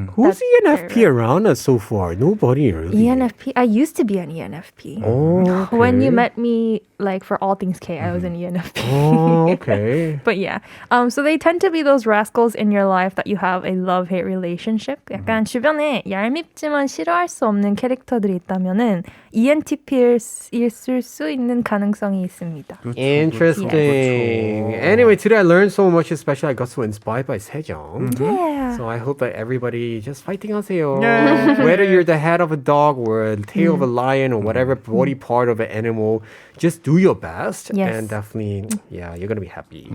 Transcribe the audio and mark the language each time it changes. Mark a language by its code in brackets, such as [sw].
[en] Who's ENFP around us so far? Nobody really. ENFP? I used to be an ENFP. Oh, okay. When you met me, like for all things K, I was an ENFP. Oh, okay. But yeah, so they tend to be those rascals in your life that you have a love-hate relationship. [ko] 약간 주변에 얄밉지만 싫어할 수 없는 캐릭터들이 있다면은 ENTP일 수 있는 가능성이 있습니다. [en] Interesting. Anyway, today I learned so much, especially I got so inspired by Sejong. Yeah. So I hope that everybody just fighting 하세요. Whether you're the head of a dog or the tail of a lion or whatever body part of an animal, just do your best. Yes. And definitely, yeah, you're going to be happy.